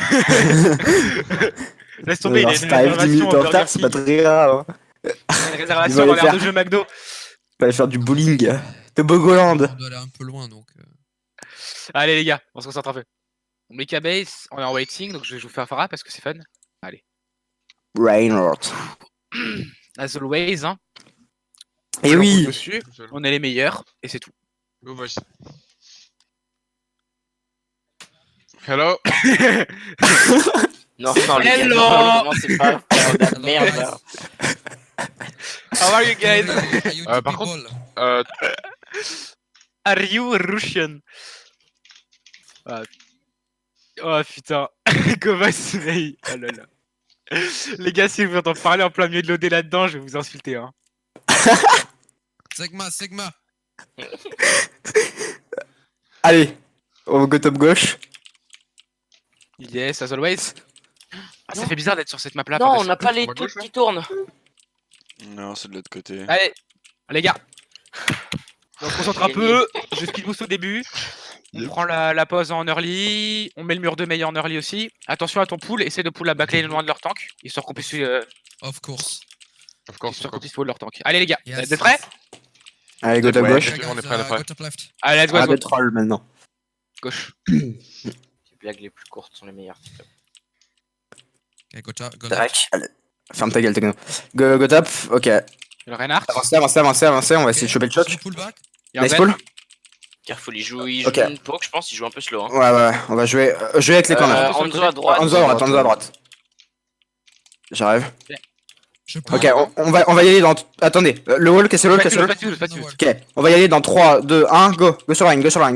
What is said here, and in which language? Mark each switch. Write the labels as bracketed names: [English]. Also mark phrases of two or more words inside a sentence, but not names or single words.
[French] Laisse tomber, il a une Si t'arrives 10 réservation minutes au en retard, Burger c'est pas King. très grave. Hein. Il a une Il réservation va dans aller l'air faire- de jeu McDo. Tu vas aller faire du bowling. Tobogoland. On doit aller un peu loin, donc... Allez les gars, on se concentre un peu. On met K-Base, on est en waiting, donc je vais vous faire Farah parce que c'est fun. Reinhardt. [English] As always, [French] hein. Et On roule oui! dessus, Tout seul. on est les meilleurs, et c'est tout. [English] Go, voice. Hello! [French] Non, non, les gars, Hello non, commencez pas à faire de la merde là. [English] How are you guys? [French] Par contre- [English] Are you Russian? Ah. [French] Oh putain, comment c'est oh là là. Les gars, si vous entendez parler en plein milieu de l'OD là-dedans, je vais vous insulter. Hein. Sigma. Allez, on [English] go top [French] gauche. [English] Yes, as always. [French] Ah, ça Non. fait bizarre d'être sur cette map là. Non, on n'a pas les ma trucs gauche, là qui tournent. Non, c'est de l'autre côté. Allez, les gars. On se concentre un peu. Je speed boost au début. On prend la pause en early. On met le mur de meilleur en early aussi. Attention à ton pool. Essaie de pull la backline loin de leur tank. Histoire qu'on puisse, [English] Of course. Of course, [French] histoire [English] of [French] qu'on [English] course. [French] puisse pull leur tank. Allez, les gars. Yes. Vous êtes prêts? Allez, [English] go top [French] Ouais. gauche. On est prêt, on est prêt. [English] Go top left. Allez, let's go, Ah, let's go. [French] de troll maintenant. Gauche. Les blagues les plus courtes sont les meilleures. [English] Ok, go left. [French] Tac. Allez. Ferme ta gueule, techno. [English] Go top, [French] ok. Le Reinhardt. Avancez, on va essayer de choper le choc. [English] Pull back. Nice pull. Careful, [French] il joue une poke, je pense, il joue un peu slow. Hein. Ouais, on va jouer avec les corners. Hanzo à droite. Hanzo à droite. J'arrive. Je pull. Ok, on va y aller dans. Attendez, le wall, cassez le wall, cassez le wall. Pas dessus. Ok, on va y aller dans 3, 2, 1, go. Go sur line. Le Rain.